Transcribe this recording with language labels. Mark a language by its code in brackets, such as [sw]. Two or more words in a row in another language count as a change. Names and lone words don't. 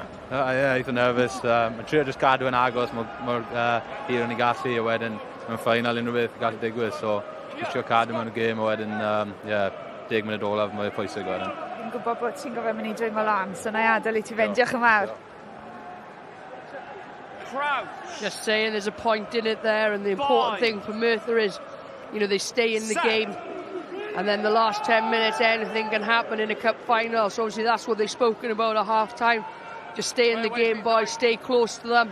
[cy] Ie, eitha nerfus. Mae'n trio jyst gadw yn agos, mor hir o'n i gallu, a wedyn mae'n ffainal unrhyw beth gallu digwydd. So, jyst trio cadw mewn y gêm, a wedyn 10 munud olaf mwy pwysig wedyn. Fi'n gwybod bod ti'n gofio mynd i dwymo lan, so na i adael I ti fynd. Diolch yn fawr. [en] Just saying there's a point in it there, and the important thing for Merthyr is, you know, they stay in the game. And then the last 10 minutes, anything can happen in a cup final. So obviously that's what they've spoken about at half-time. Just stay in the game, boys, stay close to them.